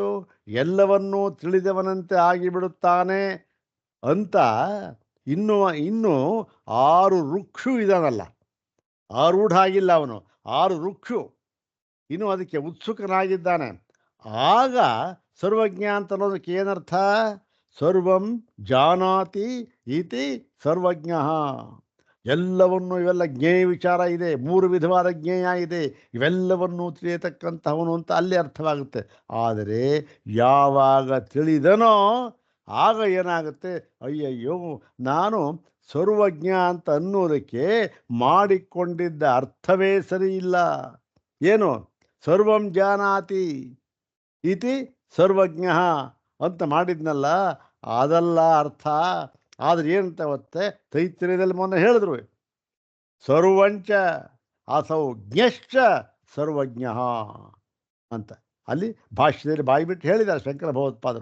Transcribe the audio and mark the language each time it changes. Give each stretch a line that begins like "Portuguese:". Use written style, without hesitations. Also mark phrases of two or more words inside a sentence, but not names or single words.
Kannada: ಎಲ್ಲವನ್ನೂ ತಿಳಿದವನಂತೆ ಆಗಿಬಿಡುತ್ತಾನೆ ಅಂತ ಇನ್ನು 6 ರುಕ್ಷು ಇದಾನಲ್ಲ, ಆರೂಢ ಆಗಿಲ್ಲ ಅವನು, 6 ರುಕ್ಷು ಇನ್ನು ಅದಕ್ಕೆ ಉತ್ಸುಕನಾಗಿದ್ದಾನೆ. ಆಗ ಸರ್ವಜ್ಞ ಅಂತ ಅನ್ನೋದಕ್ಕೆ ಏನರ್ಥ?
Sanskrit: ಸರ್ವಂ ಜಾನಾತಿ ಇತಿ ಸರ್ವಜ್ಞ.
Kannada: ಎಲ್ಲವನ್ನು, ಇವೆಲ್ಲ ಜ್ಞೇಯ ವಿಚಾರ ಇದೆ, 3 ವಿಧವಾದ ಜ್ಞೇಯ ಇದೆ, ಇವೆಲ್ಲವನ್ನೂ ತಿಳಿಯತಕ್ಕಂಥವನು ಅಂತ ಅಲ್ಲಿ ಅರ್ಥವಾಗುತ್ತೆ. ಆದರೆ ಯಾವಾಗ ತಿಳಿದನೋ ಆಗ ಏನಾಗುತ್ತೆ? ಅಯ್ಯಯ್ಯೋ, ನಾನು ಸರ್ವಜ್ಞ ಅಂತ ಅನ್ನೋದಕ್ಕೆ ಮಾಡಿಕೊಂಡಿದ್ದ ಅರ್ಥವೇ ಸರಿ ಇಲ್ಲ. ಏನು?
Sanskrit: ಸರ್ವಂ ಜಾನಾತಿ ಇತಿ ಸರ್ವಜ್ಞ
Kannada: ಅಂತ ಮಾಡಿದ್ನಲ್ಲ, ಅದಲ್ಲ ಅರ್ಥ. ಆದರೆ ಏನಂತ ಗೊತ್ತೆ? ತೈತ್ರಿಯದಲ್ಲಿ ಮೊನ್ನೆ ಹೇಳಿದ್ರು,
Sanskrit: ಸರ್ವಂಚ ಅಸೌ ಜ್ಞಶ್ಚ ಸರ್ವಜ್ಞ
Kannada: ಅಂತ. ಅಲ್ಲಿ ಭಾಷ್ಯದಲ್ಲಿ ಬಾಯಿಬಿಟ್ಟು ಹೇಳಿದ್ದಾರೆ ಶಂಕರ ಭಗವತ್ಪಾದರು.